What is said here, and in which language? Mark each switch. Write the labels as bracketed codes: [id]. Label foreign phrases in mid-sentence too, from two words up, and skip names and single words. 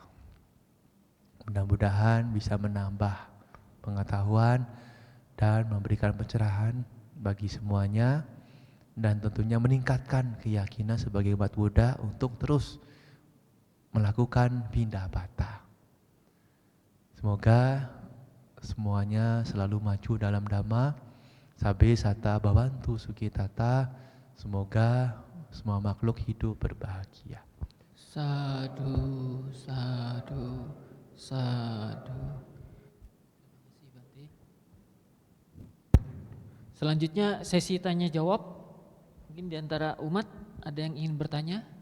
[id] Mudah-mudahan bisa menambah pengetahuan dan memberikan pencerahan bagi semuanya dan tentunya meningkatkan keyakinan sebagai umat Buddha untuk terus melakukan pindah patah. Semoga semuanya selalu maju dalam Dhamma. [pi] Sabe sata bhavantu sukitata. [id] Semoga semua makhluk hidup berbahagia. [pi] Sadu, sadu, sadu. [id] Terima kasih Bante. Selanjutnya sesi tanya jawab. Mungkin di antara umat ada yang ingin bertanya?